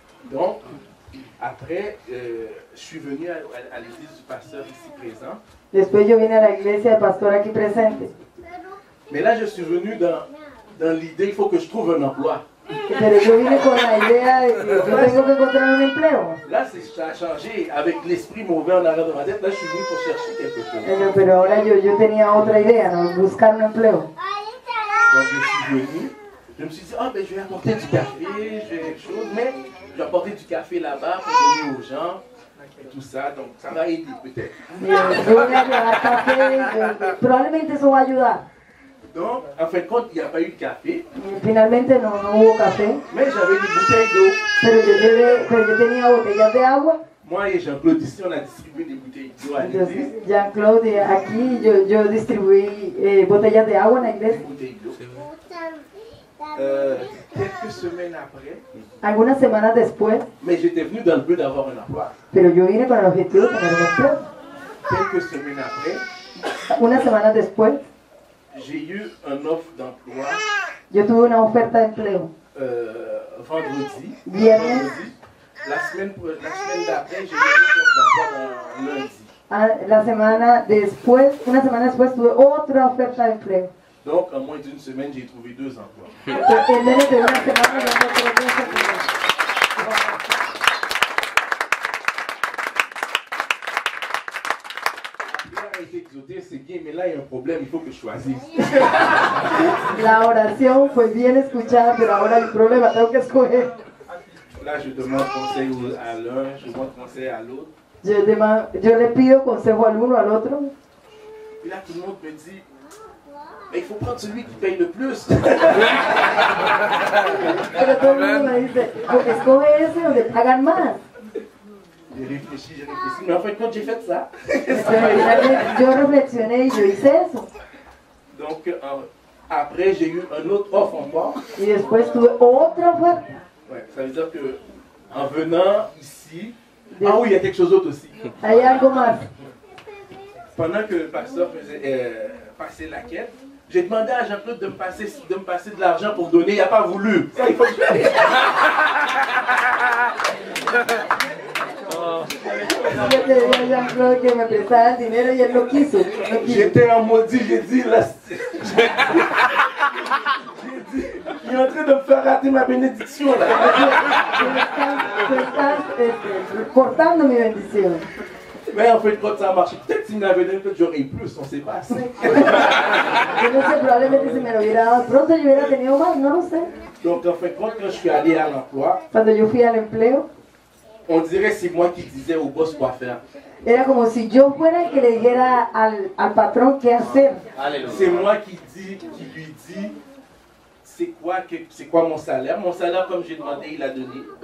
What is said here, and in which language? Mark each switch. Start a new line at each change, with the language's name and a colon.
French: Donc, après, je suis venu à l'église du pasteur ici présent.
Spanish: Después yo vine a la iglesia del pastor aquí presente.
French: Mais là, je suis venu dans l'idée, il faut que je trouve un emploi.
Spanish: Pero yo vine con la idea de que yo tengo que encontrar un empleo.
French: Là, ça a changé avec l'esprit mauvais en arrière de ma tête. Là, je suis venu pour chercher quelque chose.
Spanish: Pero ahora yo tenía otra idea, ¿no? Buscar un empleo.
French: Donc, je suis venu. Je me suis dit, ben, je vais apporter du café, je vais quelque chose. Mais je vais apporter du café là-bas pour donner aux gens. Et tout ça, donc ça m'a aidé peut-être.
Spanish: Yo voy a llevar café, probablemente eso va a ayudar.
French: Donc, en fin de compte, il n'y a pas eu de café.
Spanish: Finalmente no hubo café.
French: Mais j'avais des bouteilles d'eau.
Spanish: Pero yo tenía botellas de agua.
French: Moi et Jean-Claude ici, on a distribué des bouteilles d'eau à l'église.
Spanish: Jean-Claude, aquí yo distribuí botellas de agua en la iglesia.
French: Bouteilles d'eau. Quelques semaines après,
Spanish: Algunas semanas después,
French: mais j'étais venu dans le but d'avoir un emploi.
Spanish: pero yo vine con el objetivo de tener un empleo.
French: Quelques semaines après,
Spanish: Unas semanas después,
French: j'ai eu un offre d'emploi
Spanish: yo tuve una oferta de empleo.
French: vendredi.
Spanish: Viernes.
French: La semaine d'après, j'ai eu une offre d'emploi lundi.
Spanish: La semana después, una semana después tuve otra oferta de empleo.
French: Donc, en moins d'une semaine, j'ai trouvé 2 emplois.
Spanish: En menos de una semana yo encontré dos empleos.
French: a été exaucée, c'est bien, mais là il y a un problème, il faut que je choisisse.
Spanish: La oración fue bien escuchada, pero ahora hay problema, tengo que escoger.
French: Là, je demande conseil à l'un, je demande conseil à l'autre.
Spanish: Yo le pido consejo al uno, al otro.
French: Et là, tout le monde me dit, mais il faut prendre celui qui paye le plus.
Spanish: Pero todo el mundo me dice, escoge ese donde pagan más.
French: J'ai réfléchi, mais en fin de compte, j'ai fait ça.
Spanish: Yo reflexioné y yo hice eso.
French: Donc, après, j'ai eu un autre offre encore.
Spanish: Y después tuve otra oferta.
French: Ouais, ça veut dire que en venant ici, ah oui, il y a quelque chose d'autre aussi.
Spanish: Hay algo más.
French: Pendant que le pasteur faisait passer la quête, j'ai demandé à Jean-Claude de me passer de l'argent pour donner, il n'a pas voulu. Ça, il faut que je fasse.
Spanish: Yo le dije a Jean-Claude que me prestara el dinero y él lo quiso.
French: J'étais en maudit, j'ai dit, là, il est en train de me faire rater ma bénédiction, là.
Spanish: Tú estás cortando mi bendición.
French: Mais en fait, quand ça a marché, peut-être s'il m'avait donné, peut-être j'aurais eu plus, on ne sait pas.
Spanish: Yo no sé, probablemente si me lo hubiera dado pronto yo hubiera tenido más, no lo sé.
French: Donc en fait, quand je suis allé à l'emploi,
Spanish: Cuando yo fui al empleo,
French: on dirait que c'est moi qui disais au boss quoi faire.
Spanish: era como si yo fuera el que le dijera al patrón qué hacer.
French: C'est moi qui lui dis, c'est quoi mon salaire. Mon salaire, comme j'ai demandé, il a donné.